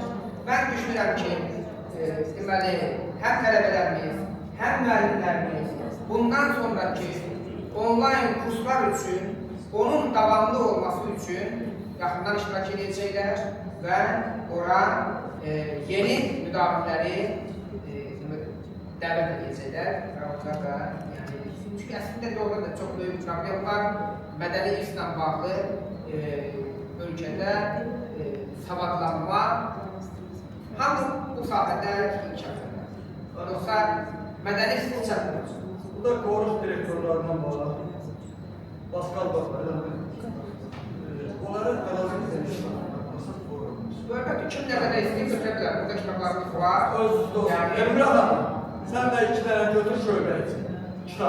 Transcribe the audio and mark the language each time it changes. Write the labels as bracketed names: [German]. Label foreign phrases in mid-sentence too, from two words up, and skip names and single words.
[Azerbaijani] Mən düşünürəm ki, deməli, həm tələbələrimiz, həm müəllimlərimiz bundan sonraki onlayn kurslar üçün, onun davamlı olması üçün yaxından iştirak edəcəklər və ora yeni müdafiələri dəvət edəcəklər və onlar da, çünki əslində orada da çox böyük problem var. Mədəni irslə bağlı ölkədə savadlanma hamı bu sahədə inkişaf edir. Yoxsa mədəni irs çatmır. [Turkish] Bu da koğuş direktörlerinden bağlı. Pascal Bakır'dan. Onların kanalını izlemişler. Böyle kim ne kadar isteyip götürebilir. Burada kitaplarımız var. Özlü Emre Hanım, sen de 2 tane götür şöyle kitap.